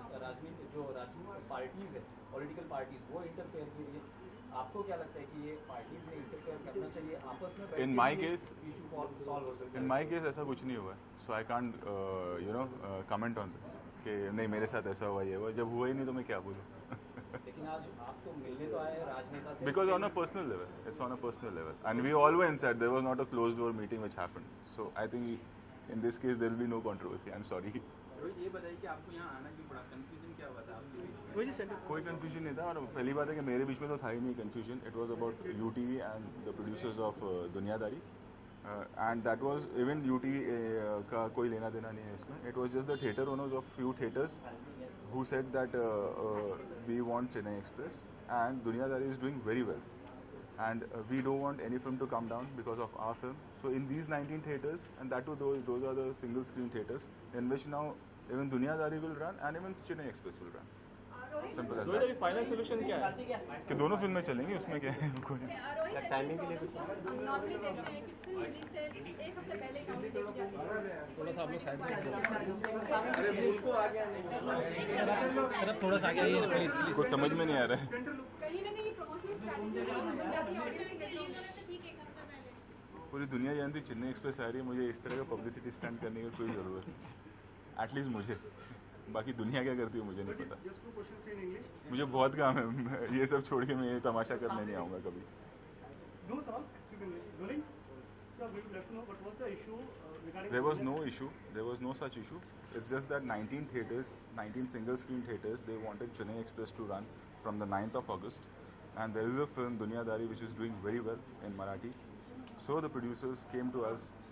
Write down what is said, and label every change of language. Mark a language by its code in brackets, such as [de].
[hi] राजनीति जो राजनीतिक पार्टीज है, पॉलिटिकल पार्टीज, वो इंटरफेयर के लिए आपको क्या लगता है कि ये पार्टीज ने इंटरफेयर करना चाहिए आपस में? [en] in my case, [hi] इशू सॉल्व हो सकता है. [en] in my case [hi] ऐसा कुछ नहीं हुआ. [en] so I can't comment on this [hi] कि नहीं मेरे साथ ऐसा हुआ, ये हुआ. जब हुआ ही नहीं तो मैं क्या बोलूँ. लेकिन आज आप तो मिलने तो आए हैं राजनेता से. [en] Because on a personal level, it's on a personal level, and we all were inside. There was not a closed door meeting which happened. So I think in this case there will be no controversy. I'm sorry. [hi] Rohit, ये बताइए कि आपको यहाँ आना क्यों पड़ा? Confusion क्या हुआ था आपके बीच में? कोई कंफ्यूजन नहीं था. और पहली बात है कि मेरे बीच में तो था ही नहीं confusion. [en] it was about UTV and the producers of Duniyadari and that was even [hi] UTV का कोई लेना देना नहीं है इसमें. [en] It was just the theatre owners of few theatres who said that we want Chennai Express and Dunyadari is doing very well and we don't want any film to come down because of our film. So in these 19 theatres, and that too those are the single screen theatres in which now even Dunyadari will run and even Chennai Express will run. Simple as that. [hi] Final solution क्या है कि दोनों फिल्में चलेंगी, उसमें क्या है. कोई टाइमिंग के लिए कुछ थोड़ा सा आप लोग साइड थोड़ा सा आगे आइए प्लीज. कुछ समझ में नहीं आ रहा है. पूरी दुनिया जानती चेन्नई एक्सप्रेस आ रही है. मुझे इस तरह का पब्लिसिटी स्टंट करने की कोई ज़रूरत नहीं, एटलीस्ट मुझे. बाकी दुनिया क्या करती है मुझे नहीं पता. मुझे बहुत काम है ये सब छोड़ के मैं ये तमाशा करने नहीं आऊँगा कभी. [en] No, sir. Rolling. Sir, we would like to know what was the issue regarding. There was no issue. There was no such issue. It's just that 19 theatres, 19 single-screen theatres, they wanted Chennai Express to run from the 9th of August. And there is a film, Dunyadari, which is doing very well in Marathi. So the producers came to us.